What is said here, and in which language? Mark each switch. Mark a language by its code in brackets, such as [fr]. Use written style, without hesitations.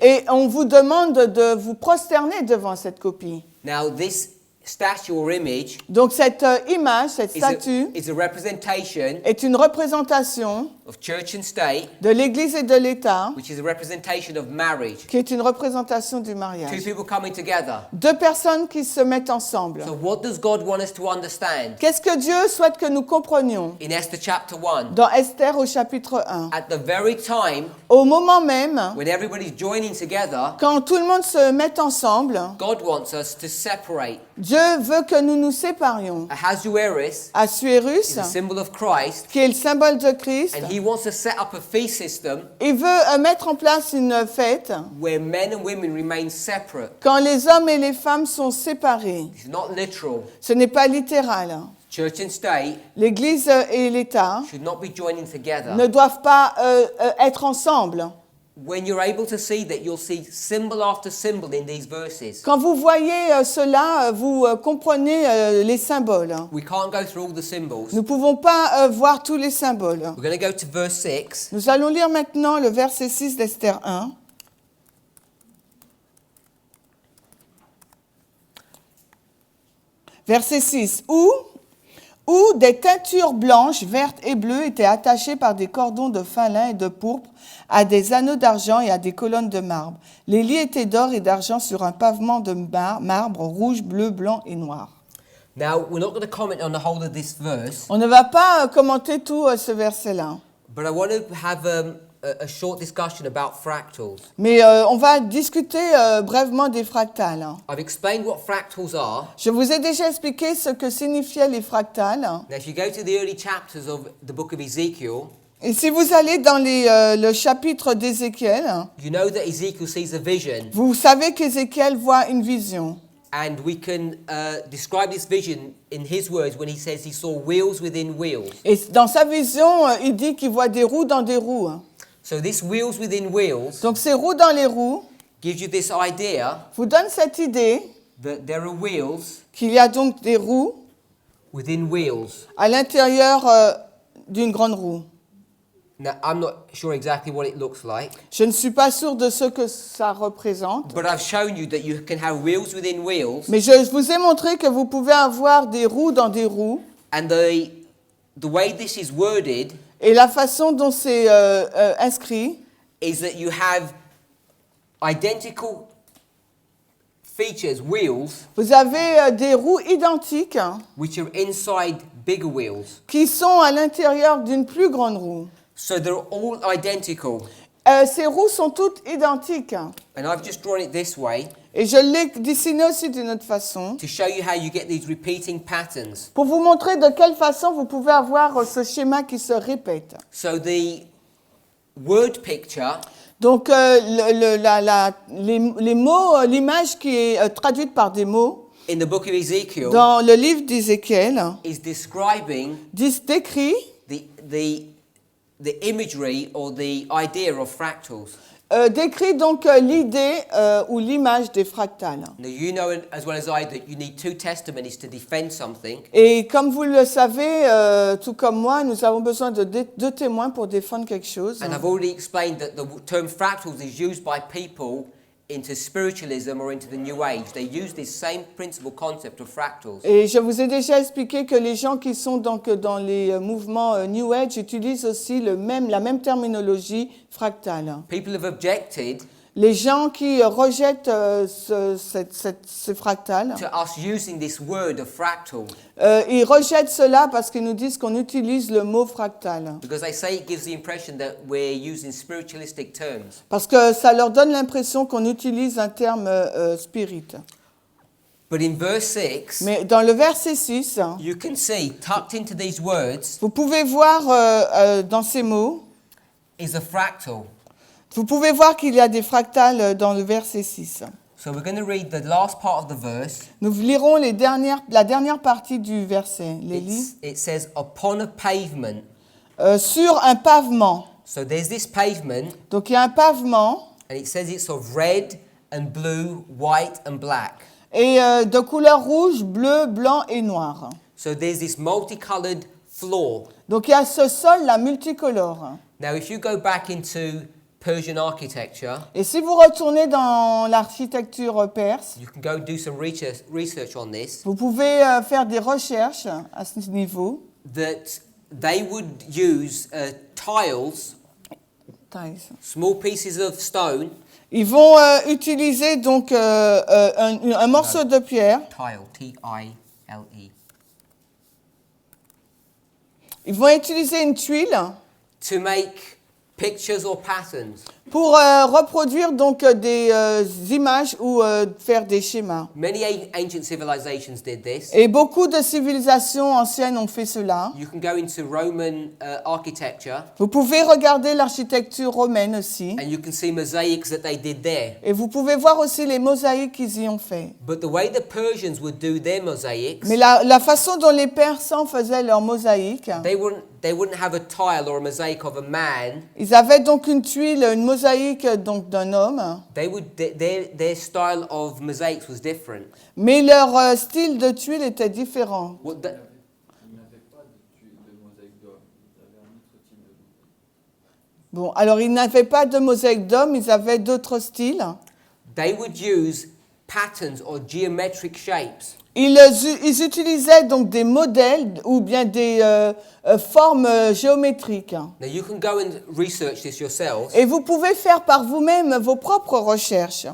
[fr] Et on vous demande de vous prosterner devant cette copie. [en] Now this statue or image [fr] Donc cette image, cette statue, [en] is a representation [fr] est une représentation [en] of church and state, [fr] de l'Église et de l'État, [en] which is a representation of marriage. [fr] qui est une représentation du [en] Two [fr] mariage. [en] people coming together. [fr] Deux personnes qui se mettent ensemble. [en] So what does God want us to understand? [fr] Qu'est-ce que Dieu souhaite que nous comprenions [en] In Esther chapter 1, [fr] dans Esther au chapitre 1? [en] at the very time [fr] Au moment même, [en] when everybody's joining together, [fr] quand tout le monde se met ensemble, [en] God wants us to separate. [fr] Dieu veut que nous nous séparions. [en] Ahasuerus [fr] Assuérus, [en] is a symbol of Christ, [fr] qui est le symbole de Christ, [en] and he wants to set up a feast system [fr] il veut mettre en place une fête [en] where men and women remain separate. [fr] quand les hommes et les femmes sont séparés. [en] It's not literal. [fr] Ce n'est pas littéral. [en] Church and state [fr] L'Église et l'État [en] should not be joining together. [fr] ne doivent pas être ensemble. [en] When you're able to see that, you'll see symbol after symbol in these verses. [fr] Quand vous voyez cela, vous comprenez les symboles. [en] We can't go through all the symbols. [fr] Nous ne pouvons pas voir tous les symboles. [en] We're going to go to verse 6. [fr] Nous allons lire maintenant le verset 6 d'Esther 1. Verset 6. Où des teintures blanches, vertes et bleues étaient attachées par des cordons de fin lin et de pourpre à des anneaux d'argent et à des colonnes de marbre. Les lits étaient d'or et d'argent sur un pavement de marbre rouge, bleu, blanc et noir. [en] Now, we're not going to comment on the whole of this verse, [fr] On ne va pas commenter tout ce verset-là, [en] but I want to have a short discussion about fractals. [fr] mais on va discuter brièvement des fractales. [en] I've explained what fractals are. [fr] Je vous ai déjà expliqué ce que signifiaient les fractales. [en] Now, if you go to the early chapters of the book of Ezekiel, [fr] Et si vous allez dans le chapitre d'Ézéchiel, [en] you know that Ezekiel sees a vision, [fr] vous savez qu'Ézéchiel voit une vision. [en] and we can describe this vision in his words when he says he saw wheels within wheels. [fr] Et dans sa vision, il dit qu'il voit des roues dans des roues. [en] So this wheels within wheels [fr] Donc ces roues dans les roues [en] gives you this idea [fr] vous donne cette idée [en] that there are wheels [fr] qu'il y a donc des roues [en] within wheels. [fr] à l'intérieur d'une grande roue. [en] Now, I'm not sure exactly what it looks like, [fr] Je ne suis pas sûre de ce que ça représente, [en] but I've shown you that you can have wheels within wheels, [fr] mais je vous ai montré que vous pouvez avoir des roues dans des roues, [en] and the way this is worded [fr] et la façon dont c'est inscrit, [en] is that you have identical features, wheels, [fr] vous avez des roues identiques [en] which are inside bigger wheels. [fr] qui sont à l'intérieur d'une plus grande roue. [en] So they're all identical. [fr] Ces roues sont toutes identiques. [en] And I've just drawn it this way [fr] Et je l'ai dessiné aussi d'une autre façon [en] to show you how you get these repeating patterns. [fr] pour vous montrer de quelle façon vous pouvez avoir ce schéma qui se répète. [en] So the word picture [fr] Donc, les mots, l'image qui est traduite par des mots [en] in the book of Ezekiel [fr] dans le livre d'Ézéchiel [en] is describing [fr] décrit [en] the imagery or the idea of fractals. [fr] décrit donc l'idée ou l'image des fractales. [en] Now you know as well as I that you need two testimonies to defend something. [fr] Et comme vous le savez, tout comme moi, nous avons besoin de deux témoins pour défendre quelque chose. [en] And I've already explained that the term fractals is used by people into spiritualism or into the New Age. They use this same principle concept of fractals. [fr] Et je vous ai déjà expliqué que les gens qui sont donc dans les mouvements New Age utilisent aussi la même terminologie fractale. [en] People have objected [fr] Les gens qui rejettent ce fractal, [en] to us using this word of fractal [fr] ils rejettent cela parce qu'ils nous disent qu'on utilise le mot fractal. [en] because they say it gives the impression that we're using spiritualistic terms. [fr] Parce que ça leur donne l'impression qu'on utilise un terme spirit. [en] But in verse 6, [fr] Mais dans le verset 6, [en] you can see tucked into these words [fr] vous pouvez voir dans ces mots, [en] is a fractal. [fr] vous pouvez voir qu'il y a des fractales dans le verset 6. [en] So we're going to read the last part of the verse. [fr] Nous lirons la dernière partie du verset. [en] It says, upon a pavement. [fr] Sur un pavement. [en] So there's this pavement, [fr] Donc il y a un pavement [en] and it says it's of red and blue, white and black. [fr] et de couleur rouge, bleu, blanc et noir. [en] So there's this multicolored floor. [fr] Donc il y a ce sol-là multicolore. [en] Now if you go back into Persian architecture, [fr] Et si vous retournez dans l'architecture perse, [en] you can go do some research on this, [fr] vous pouvez faire des recherches à ce niveau. [en] that they would use tiles, small pieces of stone. [fr] Ils vont utiliser donc un morceau de pierre. [en] Tile, T-I-L-E. [fr] Ils vont utiliser une tuile [en] To make pictures or patterns. [fr] pour reproduire donc des images ou faire des schémas. [en] Many ancient civilizations did this. [fr] Et beaucoup de civilisations anciennes ont fait cela. [en] You can go into Roman architecture [fr] Vous pouvez regarder l'architecture romaine aussi. [en] and you can see mosaics that they did there. [fr] Et vous pouvez voir aussi les mosaïques qu'ils y ont fait. [en] But the way the Persians would do their mosaics, [fr] Mais la façon dont les Persans faisaient leurs mosaïques, [en] they wouldn't have a tile or a mosaic of a man. [fr] ils avaient donc une tuile, une mosaïque donc d'un homme. [en] Their style of mosaics was different. [fr] Mais leur style de tuile était différent. [en] What the- [fr] Ils n'avaient pas de mosaïque d'homme, ils avaient un autre type de mosaïque. Bon, alors ils n'avaient pas de mosaïque d'homme, ils avaient d'autres styles. [en] They would use patterns or geometric shapes. [fr] Ils utilisaient donc des modèles ou bien des formes géométriques. [en] Now you can go and research this yourselves. [fr] Et vous pouvez faire par vous-même vos propres recherches.